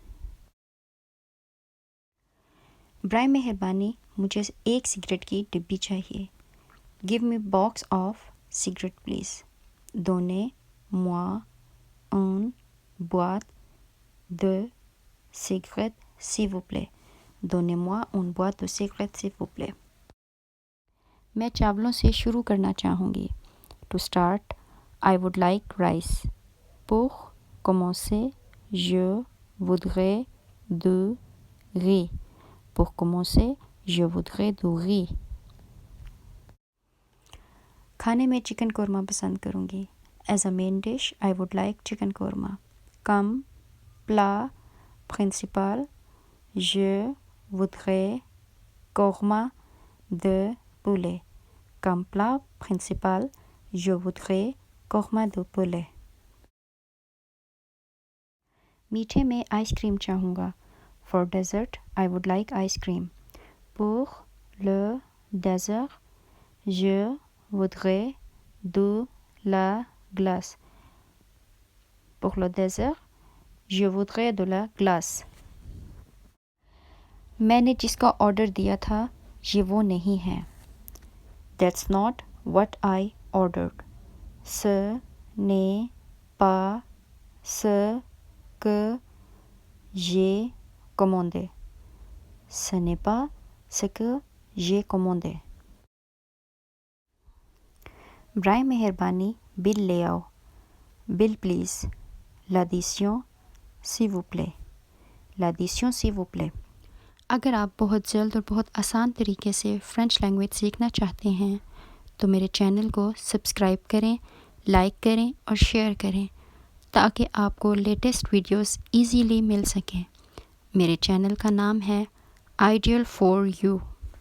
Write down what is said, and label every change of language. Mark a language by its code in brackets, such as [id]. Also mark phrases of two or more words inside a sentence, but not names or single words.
[ur] برائے مہربانی مجھے ایک سگریٹ کی ڈبی چاہیے. [en] Give me box of cigarette please. [fr] Donnez-moi une boîte de cigarettes s'il vous plaît. Donnez-moi une boîte de cigarettes s'il vous plaît. [ur] میں چاولوں سے شروع کرنا چاہوں گی. [en] To start, I would like rice. [fr] Pour commencer, je voudrais du riz. Pour commencer, je voudrais du riz. [ur] کھانے میں چکن قورمہ پسند کروں گی. [en] As a main dish, I would like chicken korma. [fr] Comme plat principal, je voudrais korma de poulet. Comme plat principal, je voudrais korma de poulet. [ur] میٹھے میں [en] ice cream [ur] چاہوں گا. [en] For dessert, I would like ice cream. [fr] Pour le dessert, je voudrais de la glace. Pour le dessert, je voudrais de la glace. [ur] میں نے جس کا آرڈر دیا تھا یہ وہ نہیں ہے. [en] That's not what I ordered. [fr] Ce n'est pas ce que j'ai commandé. Ce n'est pas ce que j'ai commandé. [ur] برائے مہربانی بل لے آؤ. [en] Bill please. [fr] L'addition s'il vous plaît. L'addition s'il vous plaît. [ur] اگر آپ بہت جلد اور بہت آسان طریقے سے [en] French language [ur] سیکھنا چاہتے ہیں تو میرے چینل کو سبسکرائب کریں، لائک کریں اور شیئر کریں تاکہ آپ کو [en] latest videos easily [ur] مل سکیں۔ میرے چینل کا نام ہے آئیڈیل فار یو۔